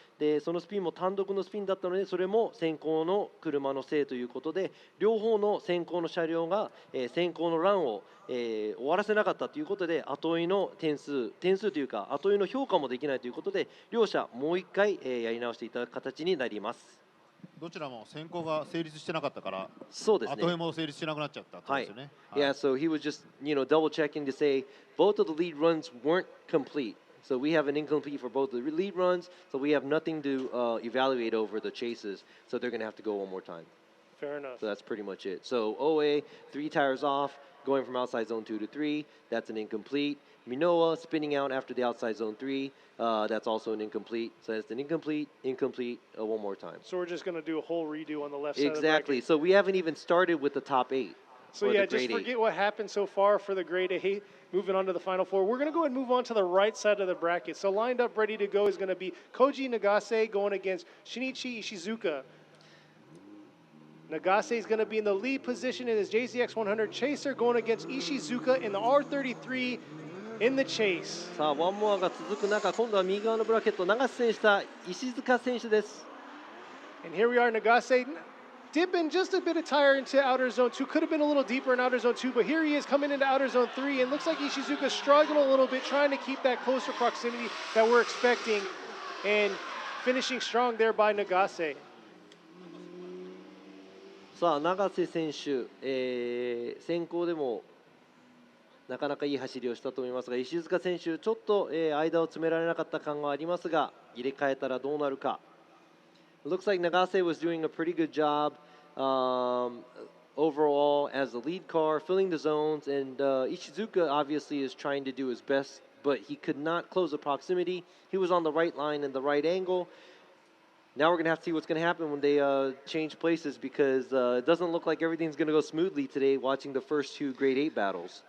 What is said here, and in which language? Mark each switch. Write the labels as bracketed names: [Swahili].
[Japanese] でそのスピンも単独のスピンだったので、それも先行の車のせいということで、両方の先行の車両が、先行のランを、終わらせなかったということで、後追いの点数というか後追いの評価もできないということで、両者もう1回、やり直していただく形になります。どちらも先行が成立してなかったから、そうですね。後追いも成立しなくなっちゃったってことですよね。 [English] Yeah, so he was just, double checking to say both of the lead runs weren't complete. So we have an incomplete for both the lead runs, so we have nothing to evaluate over the chases. So they're going to have to go one more time. Fair enough. So that's pretty much it. So OA, 3 tires off, going from outside zone 2 to 3. That's an incomplete. Minoa spinning out after the outside zone 3. That's also an incomplete. So it's an incomplete, one more time. So we're just going to do a whole redo on the left side of the Exactly. bracket. So we haven't even started with the top 8. So yeah, just forget what happened so far for the grade 8. Moving on to the final 4. We're going to go and move on to the right side of the bracket. So lined up, ready to go is going to be Koji Nagase going against Shinichi Ishizuka. Nagase is going to be in the lead position in his JZX 100 Chaser, going against Ishizuka in the R33 in the chase. [Japanese] さあワンモアが続く中、今度は右側のブラケット、長瀬選手と石塚選手です。 [English] And here we are, Nagase dipping just a bit of tire into outer zone 2. Could have been a little deeper in outer zone 2, but here he is coming into outer zone 3, and looks like Ishizuka's struggling a little bit, trying to keep that closer proximity that we're expecting, and finishing strong there by Nagase. [Japanese] さあ長瀬選手、先行でもなかなかいい走りをしたと思いますが、石塚選手ちょっと、間を詰められなかった感はありますが、入れ替えたらどうなるか。 [English] Looks like Nagase was doing a pretty good job overall as the lead car, filling the zones, and Ishizuka obviously is trying to do his best, but he could not close the proximity. He was on the right line and the right angle. Now we're going to have to see what's going to happen when they change places, because it doesn't look like everything's going to go smoothly today watching the first 2 grade 8 battles.